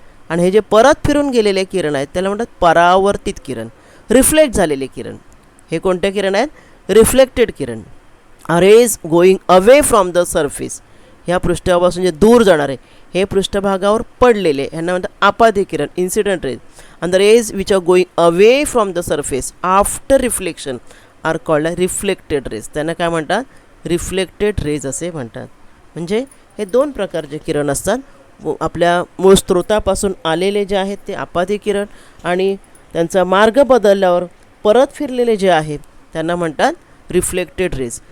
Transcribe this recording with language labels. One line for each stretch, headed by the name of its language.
Marathi: आणि हे जे परत फिरून गेलेले किरण आहेत त्याला म्हणतात परावर्तित किरण, रिफ्लेक्ट झालेले किरण. हे कोणते किरण आहेत, reflected Kiran.
English: Rays going away from the surface.
Marathi: ह्या पृष्ठभागापासून जे दूर जाणारे हे पृष्ठभागावर पडलेले ह्यांना म्हणतात आपाती किरण, incident raise.
English: and the rays which are going away from the surface after reflection are called as reflected rays.
Marathi: त्यांना काय म्हणतात, रिफ्लेक्टेड रेज असे म्हणतात. म्हणजे हे दोन प्रकारचे किरण असतात. आपल्या मूळ स्रोतापासून आलेले जे आहेत ते आपाती किरण आणि त्यांचा मार्ग बदलल्यावर परत फिरलेले जे आहेत त्यांना म्हणतात रिफ्लेक्टेड रेज.